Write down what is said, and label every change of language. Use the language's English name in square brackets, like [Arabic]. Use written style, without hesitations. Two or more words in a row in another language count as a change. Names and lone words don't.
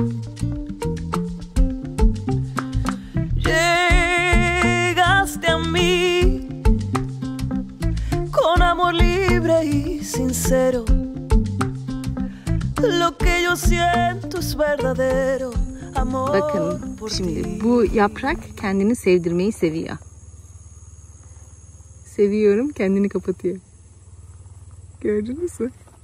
[Spanish] Llegaste a mí con amor libre y sincero. Lo que yo siento es verdadero amor. [Turkish] Bakın [Spanish] por [Turkish] şimdi [Spanish] ti. [Turkish] bu yaprak kendini sevdirmeyi seviyor. Seviyorum, kendini kapatıyor. Gördünüz mü?